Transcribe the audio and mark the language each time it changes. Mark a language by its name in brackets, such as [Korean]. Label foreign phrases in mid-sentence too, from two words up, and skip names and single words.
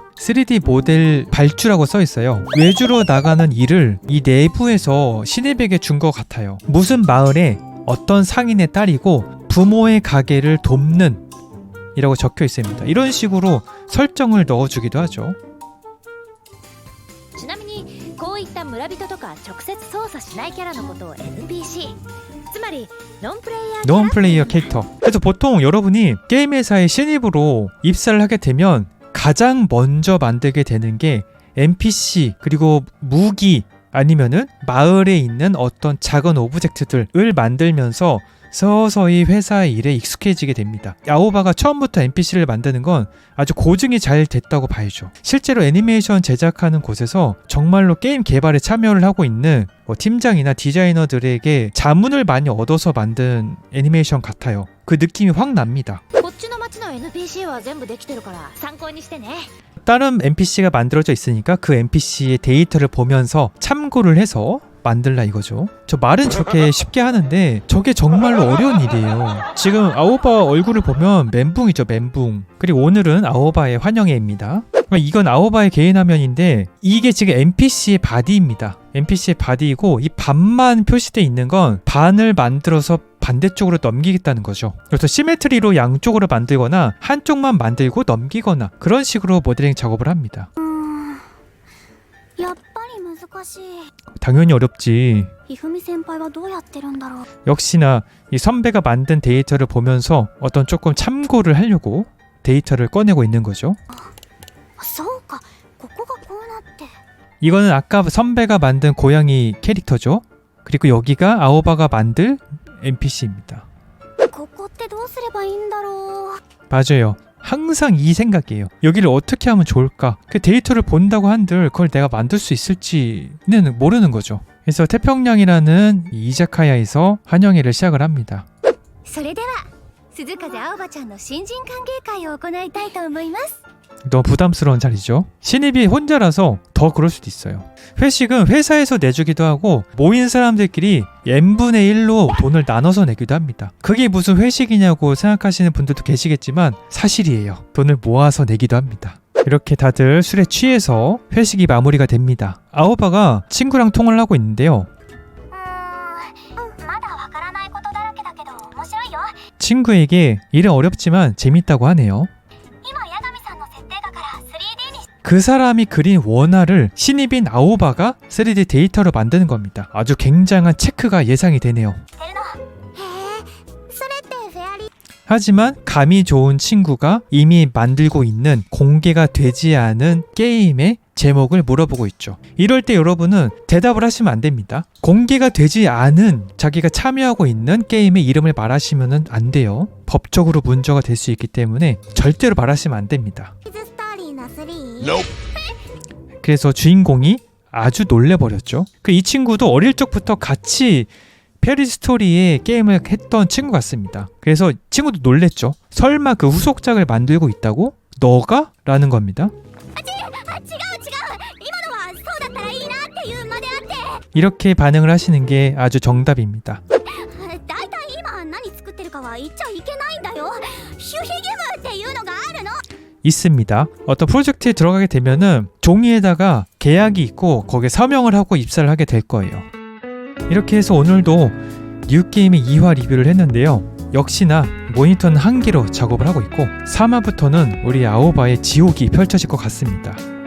[Korean] 3D 모델 발주라고 써있어요. 외주로 나가는 일을 이 내부에서 신입에게 준 것 같아요. 무슨 마을에 어떤 상인의 딸이고 부모의 가게를 돕는 이라고 적혀 있습니다. 이런 식으로 설정을 넣어주기도 하죠. [Japanese] ちなみにこういった村人とか直接操作しないキャラのことを NPC つまりノンプレイヤーキャラ [English] non player character. [Korean] 그래서 보통 여러분이 게임 회사에 신입으로 입사를 하게 되면 가장 먼저 만들게 되는 게 NPC 그리고 무기 아니면은 마을에 있는 어떤 작은 오브젝트들을 만들면서 서서히 회사의 일에 익숙해지게 됩니다. 아오바가 처음부터 NPC를 만드는 건 아주 고증이 잘 됐다고 봐야죠. 실제로 애니메이션 제작하는 곳에서 정말로 게임 개발에 참여를 하고 있는 팀장이나 디자이너들에게 자문을 많이 얻어서 만든 애니메이션 같아요. 그 느낌이 확 납니다. [Japanese] こっちの町の NPC は全部できてるから参考にしてね [Korean] 다른 NPC가 만들어져 있으니까 그 NPC의 데이터를 보면서 참고를 해서 만들라 이거죠. 저 말은 저렇게 쉽게 하는데 저게 정말로 어려운 일이에요. 지금 아오바 얼굴을 보면 멘붕이죠, 멘붕. 그리고 오늘은 아오바의 환영회입니다. 이건 아오바의 개인 화면인데 이게 지금 NPC의 바디입니다. NPC의 바디이고 이 반만 표시되어 있는 건 반을 만들어서 반대쪽으로 넘기겠다는 거죠. 그래서 시메트리로 양쪽으로 만들거나 한쪽만 만들고 넘기거나 그런 식으로 모델링 작업을 합니다. [Japanese] やっぱり難しい。 [Korean] 당연히 어렵지. [Japanese] ひふみ先輩はどうやってるんだろう。 [Korean] 역시나 이 선배가 만든 데이터를 보면서 어떤 조금 참고를 하려고 데이터를 꺼내고 있는 거죠. [Japanese] そうか、ここがこうなって。 [Korean] 이거는 아까 선배가 만든 고양이 캐릭터죠. 그리고 여기가 아오바가 만들 NPC입니다. [Japanese] ここってどうすればいいんだろう。 [Korean] 맞아요. 항상 이 생각이에요. 여기를 어떻게 하면 좋을까? 그 데이터를 본다고 한들 그걸 내가 만들 수 있을지는 모르는 거죠. 그래서 태평양이라는 이 이자카야에서 환영회를 시작을 합니다. [Japanese] それでは鈴風青葉ちゃんの新人歓迎会を行いたいと思います。 [Korean] 너무 부담스러운 자리죠. 신입이 혼자라서 더 그럴 수도 있어요. 회식은 회사에서 내주기도 하고 모인 사람들끼리 n분의 1로 돈을 나눠서 내기도 합니다. 그게 무슨 회식이냐고 생각하시는 분들도 계시겠지만 사실이에요. 돈을 모아서 내기도 합니다. 이렇게 다들 술에 취해서 회식이 마무리가 됩니다. 아오바가 친구랑 통화를 하고 있는데요. [Japanese] まだわからないことだらけだけど面白いよ。 [Korean] 친구에게 일은 어렵지만 재밌다고 하네요. [Japanese] 今八神さんの設定画から 3D にし [Korean] 그 사람이 그린 원화를 신입인 아오바가 3D 데이터로 만드는 겁니다. 아주 굉장한 체크가 예상이 되네요. [Japanese] てるの。へえ、それってフェアリー。 [Korean] 하지만 감이 좋은 친구가 이미 만들고 있는 공개가 되지 않은 게임의 제목을 물어보고 있죠. 이럴 때 여러분은 대답을 하시면 안 됩니다. 공개가 되지 않은 자기가 참여하고 있는 게임의 이름을 말하시면 안 돼요. 법적으로 문제가 될 수 있기 때문에 절대로 말하시면 안 됩니다. [Japanese] ズストーリーの3。 [Korean] 그래서 주인공이 아주 놀래버렸죠. 이 친구도 어릴 적부터 같이 페리 스토리의 게임을 했던 친구 같습니다. 그래서 친구도 놀랬죠. 설마 그 후속작을 만들고 있다고? 너가? 라는 겁니다. [Japanese] 違う今のはそうだったらいいなっていうまであって。 [Korean] 이렇게 반응을 하시는 게 아주 정답입니다. [Japanese] だいたい今何作ってるかは言っちゃいけないんだよ。守秘義務っていうのがあるの。 [Korean] 있습니다. 어떤 프로젝트에 들어가게 되면은 종이에다가 계약이 있고 거기에 서명을 하고 입사를 하게 될 거예요. 이렇게 해서 오늘도 뉴게임의 2화 리뷰를 했는데요. 역시나 모니터는 한 개로 작업을 하고 있고 3화부터는 우리 아오바의 지옥이 펼쳐질 것 같습니다.